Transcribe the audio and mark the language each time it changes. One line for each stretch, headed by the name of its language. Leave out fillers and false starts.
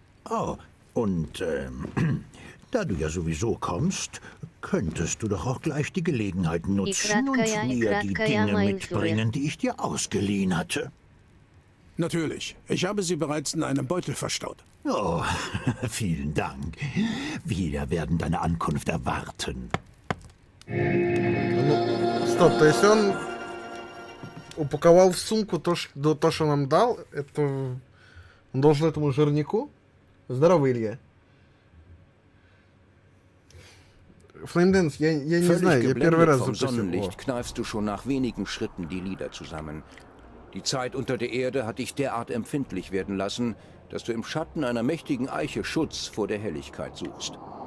German: Oh, und da du ja sowieso kommst, könntest du doch auch gleich die Gelegenheit nutzen und mir die Dinge mitbringen, die ich dir ausgeliehen hatte. Natürlich. Ich habe sie bereits in einem Beutel verstaut. Oh, vielen Dank. Wir werden deine Ankunft erwarten.
Russian: Ну, стоп, то есть он упаковал в сумку то, что нам дал, это он должен этому жирнику? Здорово, Илья. Flamedance, я не знаю, я первый раз
German: vom
Russian: запустил.
German: Sonnenlicht kneifst du schon nach wenigen Schritten die Lider zusammen. Die Zeit unter der Erde hat dich derart empfindlich werden lassen, dass du im Schatten einer mächtigen Eiche Schutz vor der Helligkeit suchst.